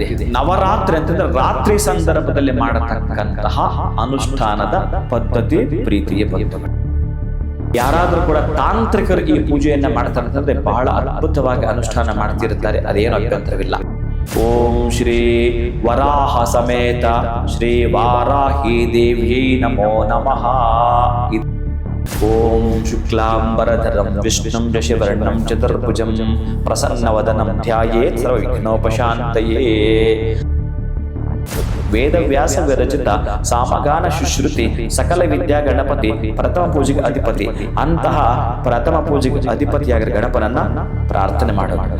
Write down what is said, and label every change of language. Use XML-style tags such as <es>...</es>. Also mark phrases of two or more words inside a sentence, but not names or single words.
<kn>ನವರಾತ್ರಿ ಅಂತಂದ್ರೆ ರಾತ್ರಿ ಸಂದರ್ಭದಲ್ಲಿ ಮಾಡತಕ್ಕಂತಹ ಅನುಷ್ಠಾನದ ಪದ್ಧತಿ ಪ್ರೀತಿಯ ಬಂಧುಗಳು. ಯಾರಾದ್ರೂ ಕೂಡ ತಾಂತ್ರಿಕರು ಈ ಪೂಜೆಯನ್ನ ಮಾಡ್ತಾರೆ ಅಂತಂದ್ರೆ ಬಹಳ ಅದ್ಭುತವಾಗಿ ಅನುಷ್ಠಾನ ಮಾಡ್ತಿರ್ತಾರೆ, ಅದೇನು ಅಭ್ಯಂತರವಿಲ್ಲ.</kn> <sa>ಓಂ ಶ್ರೀ ವರಾಹ ಸಮೇತ ಶ್ರೀ ವಾರಾಹಿ ದೇವ್ಯೈ ನಮೋ ನಮಃ. ಓಂ ಶುಕ್ಲಾಂಬರಧರಂ ವಿಷ್ಣುಂ ಶಶಿವರ್ಣಂ ಚತುರ್ಭುಜಂ ಪ್ರಸನ್ನವದನಂ ಧ್ಯಾಯೇತ್ ಸರ್ವವಿಘ್ನೋಪಶಾಂತಯೇ.</sa> <kn>ವೇದವ್ಯಾಸ ವಿರಚಿತ ಸಾಮಗಾನ ಶುಶ್ರುತಿ ಸಕಲ ವಿದ್ಯಾ ಗಣಪತಿ ಪ್ರಥಮ ಪೂಜೆಗೆ ಅಧಿಪತಿ. ಅಂತಹ ಪ್ರಥಮ ಪೂಜೆಗೆ ಅಧಿಪತಿಯಾಗಿರೋ ಗಣಪನನ್ನ ಪ್ರಾರ್ಥನೆ ಮಾಡೋಣ.</kn>